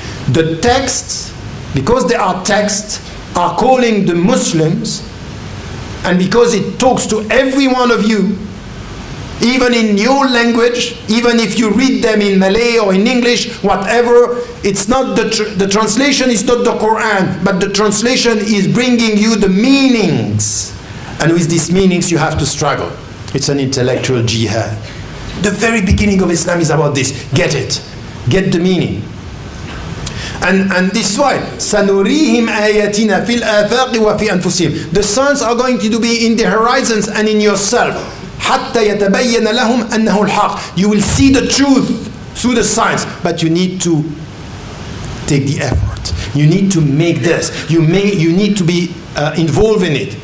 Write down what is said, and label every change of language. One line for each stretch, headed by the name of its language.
English: The texts, because they are texts, are calling the Muslims, and because it talks to every one of you, even in your language, even if you read them in Malay or in English, whatever, it's not the translation is not the Quran, but the translation is bringing you the meanings, and with these meanings you have to struggle. It's an intellectual jihad. The very beginning of Islam is about this. Get it, get the meaning. And this is why
Arabic: سَنُرِيهِمْ آيَاتِنَا فِي الْآفَاقِ وَفِي أَنفُسِهِمْ.
English: The signs are going to be in the horizons and in yourself.
Arabic: حَتَّى يَتَبَيَّنَ لَهُمْ أَنَّهُ الْحَقِّ.
English: You will see the truth through the signs, but you need to take the effort. You need to make this. You need to be involved in it.